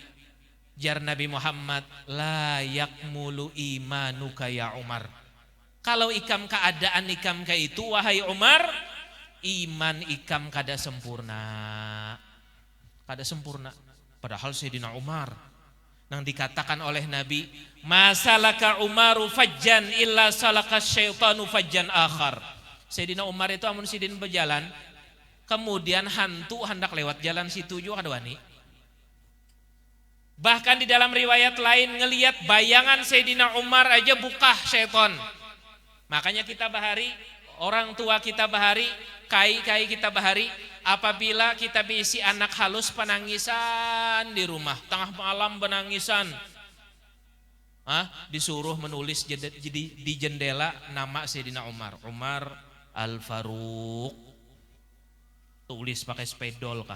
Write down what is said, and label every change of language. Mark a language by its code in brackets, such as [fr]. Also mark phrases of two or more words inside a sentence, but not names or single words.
[bjn] Jar Nabi Muhammad, [ar] لا يكمل إيمانك يا عمر. [bjn] Kalau ikam keadaan ikam kayak itu wahai Umar, iman ikam kada sempurna. Kada sempurna. Padahal Sayyidina Umar nang dikatakan oleh Nabi, [ar] ما سلك عمر فجا إلا سلك الشيطان فجا آخر. [bjn] Sayyidina Umar itu amun sidin berjalan, kemudian hantu hendak lewat jalan situ juga kada wani. Bahkan di dalam riwayat lain ngelihat bayangan Sayyidina Umar aja bukah syaitan. Makanya kita bahari, orang tua kita bahari, kai-kai kita bahari, apabila kita bisi anak halus penangisan di rumah, tengah malam penangisan, disuruh menulis di jendela nama Sayyidina Umar, Umar Al-Faruq, tulis pakai spedol kah?